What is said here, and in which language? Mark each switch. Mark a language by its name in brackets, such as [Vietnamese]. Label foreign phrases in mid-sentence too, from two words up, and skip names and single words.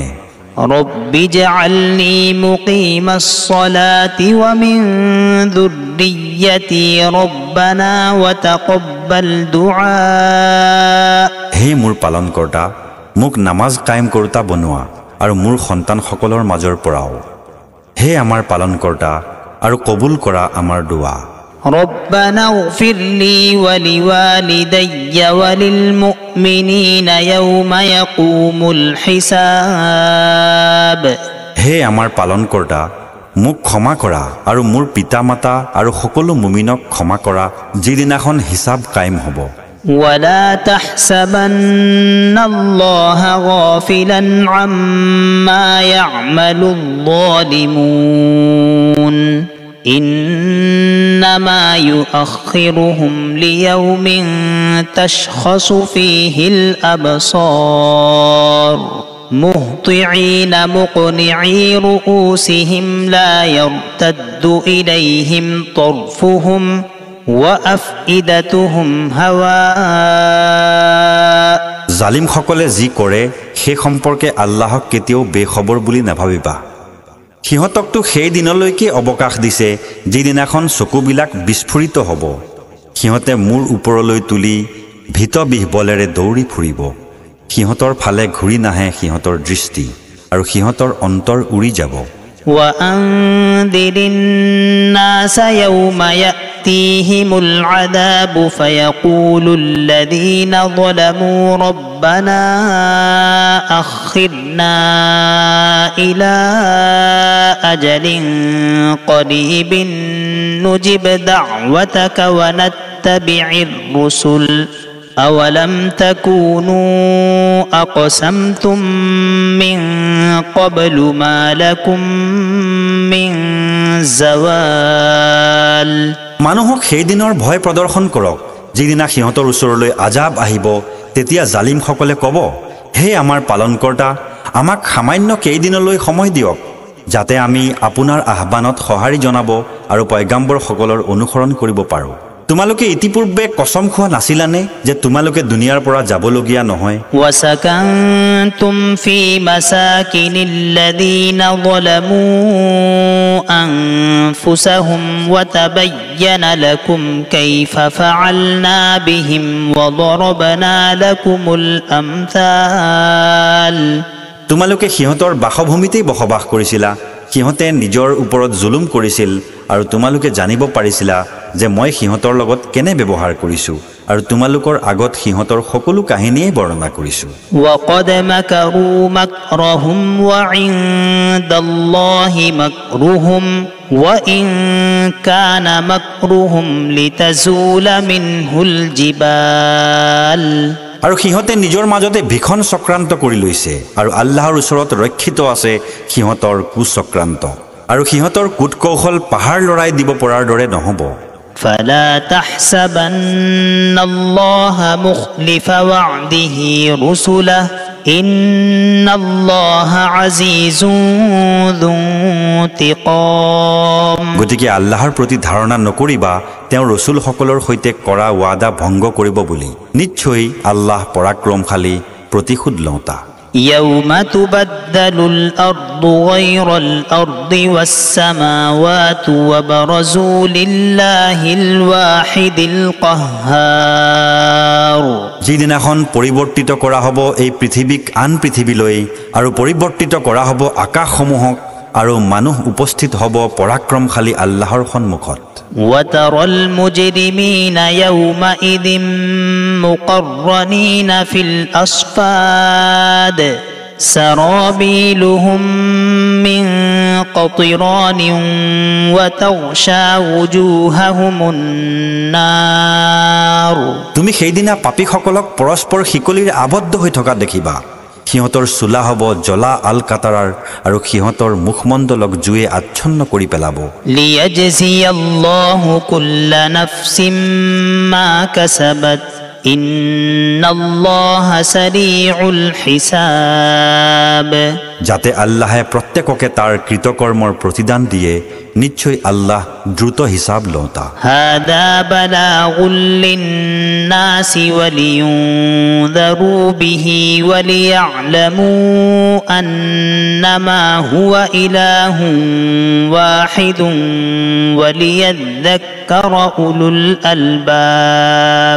[Arabic] رب اجعلني مقيم الصلاة ومن ذريتي ربنا وتقبل دعاء [Assamese] হে মোৰ পালনকৰ্তা মোক নামাজ কায়েম কৰোতা বনোৱা আৰু মোৰ সন্তানসকলৰ মাজৰ পৰাও হে আমাৰ পালনকৰ্তা আৰু কবুল কৰা আমাৰ দোৱা [Arabic] ربنا اغفر لي ولوالدي وللمؤمنين يوم يقوم الحساب [Assamese] হে আমাৰ পালনকৰ্তা মোক ক্ষমা কৰা আৰু মোৰ পিতা-মাতা আৰু সকলো মুমিনক ক্ষমা কৰা যিদিনাখন হিসাব কায়েম হ'ব [Arabic] ولا تحسبن الله غافلا عما يعمل الظالمون إنما يؤخرهم ليوم تشخص فيه الأبصار مهطعين مقنعي رؤوسهم لا يرتد إليهم طرفهم وأفئدتهم هواء [Assamese] জালিম সকলে যি কৰে সেই সম্পৰ্কে আল্লাহক কেতিয়াও বেখবৰ বুলি নাভাবিবা সিহঁতকতো সেই দিনলৈকে অৱকাশ দিছে যিদিনাখন চকুবিলাক বিস্ফোৰিত হ'ব সিহঁতে মূৰ ওপৰলৈ তুলি ভীতবিহ্বলেৰে দৌৰি ফুৰিব সিহঁতৰ ফালে ঘূৰি নাহে সিহঁতৰ দৃষ্টি আৰু সিহঁতৰ অন্তৰ উৰি যাব [Arabic] وأنذر الناس يوم يأتيهم العذاب فيقول الذين ظلموا ربنا أخرنا إلى أجل قريب نجب دعوتك ونتبع الرسل أولم تكونوا أقسمتم من قبل ما لكم من زوال [Assamese] মানুহক সেই দিনৰ ভয় প্ৰদৰ্শন কৰক যিদিনা সিহঁতৰ ওচৰলৈ আজাব আহিব তেতিয়া জালিম সকলে ক'ব হে আমাৰ পালনকৰ্তা আমাক সামান্য কেইদিনলৈ সময় দিয়ক যাতে আমি আপোনাৰ আহ্বানত সঁহাৰি জনাব আৰু পয়গাম্বৰ সকলৰ অনুসৰণ কৰিব পাৰোঁ তোমালোকে ইতিপূৰ্বে কসম খোৱা নাছিলানে যে তোমালোকে দুনিয়াৰ পৰা যাবলগীয়া নহয় [Arabic] وسكنتم في مساكن الذين ظلموا أنفسهم وتبين لكم كيف فعلنا بهم وضربنا لكم الأمثال [Assamese] তোমালোকে সিহঁতৰ বাসভূমিতেই বসবাস কৰিছিলা সিহঁতে নিজৰ ওপৰত জুলুম কৰিছিল আৰু তোমালোকে জানিব পাৰিছিলা যে মই সিহঁতৰ লগত কেনে ব্যৱহাৰ কৰিছো আৰু তোমালোকৰ আগত সিহঁতৰ সকলো কাহিনীয়ে বৰ্ণনা কৰিছো [Arabic] وقد مكروا مكرهم وعند الله مكرهم وإن كان مكرهم لتزول منه الجبال [Assamese] আৰু সিহঁতে নিজৰ মাজতে ভীষণ চক্ৰান্ত কৰি লৈছে আৰু আল্লাহৰ ওচৰত ৰক্ষিত আছে সিহঁতৰ কুচক্ৰান্ত আৰু সিহঁতৰ কুটকৌশল পাহাৰ লৰাই দিব পৰাৰ দৰে নহব [Arabic] فلا تحسبن الله مخلف وعده رسله إن الله عزيز ذو انتقام [Assamese] গতিকে আল্লাহৰ প্ৰতি ধাৰণা নকৰিবা তেওঁ ৰসুলসকলৰ সৈতে কৰা ওয়াদা ভংগ কৰিব বুলি নিশ্চয় আল্লাহ পৰাক্ৰমশালী প্ৰতিশোধ লওঁতা [Arabic] يوم تبدل الأرض غير الأرض والسماوات وبرزوا لله الواحد القهار [Assamese] যিদিনাখন পৰিৱৰ্তিত কৰা হ'ব এই পৃথিৱীক আন পৃথিৱীলৈ আৰু পৰিৱৰ্তিত কৰা হ'ব আকাশসমূহক আৰু মানুহ উপস্থিত হ'ব পৰাক্ৰমশালী আল্লাহৰ সন্মুখত [Arabic] وترى المجرمين يومئذ مقرنين في الأصفاد سرابيلهم من قطران وتغشى وجوههم النار [Assamese] তুমি সেইদিনা পাপীসকলক পৰস্পৰ শিকলিৰ আবদ্ধ হৈ থকা দেখিবা সিহঁতৰ চুলা হ'ব জ্বলা [Arabic] القطران [Assamese] আৰু সিহঁতৰ মুখমণ্ডলক জুয়ে আচ্ছন্ন কৰি পেলাব [Arabic] ليجزي الله كل نفس ما كسبت إن الله سريع الحساب [Assamese] যাতে আল্লাহে প্ৰত্যেককে তাৰ কৃতকৰ্মৰ প্ৰতিদান দিয়ে নিশ্চয় আল্লাহ দ্ৰুত হিসাব লওঁতা [Arabic] هذا بلاغ للناس ولينذروا به وليعلموا أنما هو إله واحد وليذكر أولو الألباب